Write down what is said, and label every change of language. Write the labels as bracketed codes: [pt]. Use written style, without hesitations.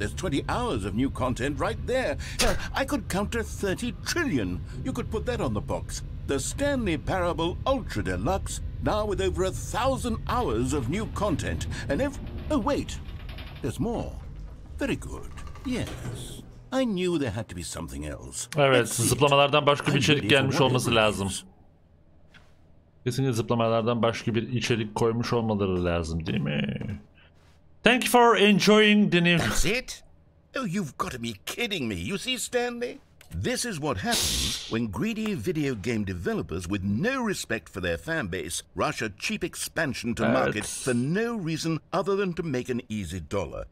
[en] There's 20 hours of new content right there. Hell, I could count to 30 trillion. You could put that on the box. The Stanley Parable Ultra Deluxe, now with over 1,000 hours of new content. And oh wait, there's more. Very good. Yes. I knew there had to be something else. [tr] Evet, zıplamalardan başka bir içerik gelmiş olması lazım. Kesinlikle zıplamalardan başka bir içerik koymuş olmaları lazım, değil mi? [en] Thank you for enjoying the new... That's it? Oh, you've got to be kidding me. You see, Stanley? This is what happens when greedy video game developers with no respect for their fan base rush a cheap expansion to market for no reason other than to make an easy dollar.